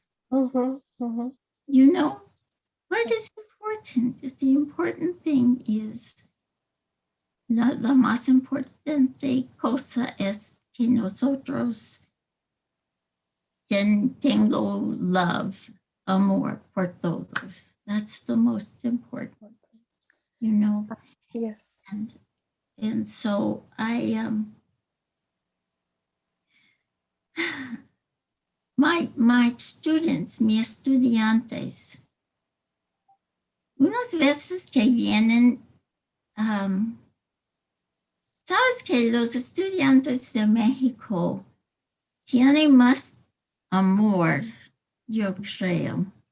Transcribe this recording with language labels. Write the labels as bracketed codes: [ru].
[en] You know, what is important? The important thing is, [es] la más importante cosa es que nosotros tengo love, amor por todos. [en] That's the most important, you know. Yes. And so I my students, [es] mis estudiantes, unas veces que vienen, sabes que los estudiantes de México tienen más amor, yo creo.